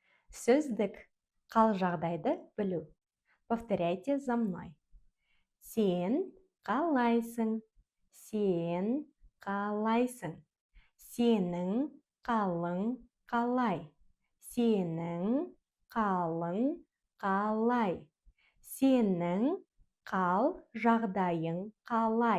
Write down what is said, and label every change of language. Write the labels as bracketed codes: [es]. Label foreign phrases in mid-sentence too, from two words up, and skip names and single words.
[kk] Сөздік. Қал жағдайды білу. [ru] Повторяйте за мной. [kk] Сен қалайсың? Сен қалайсың? Сенің қалың қалай? Сенің қалың қалай? Сенің қал жағдайың қалай?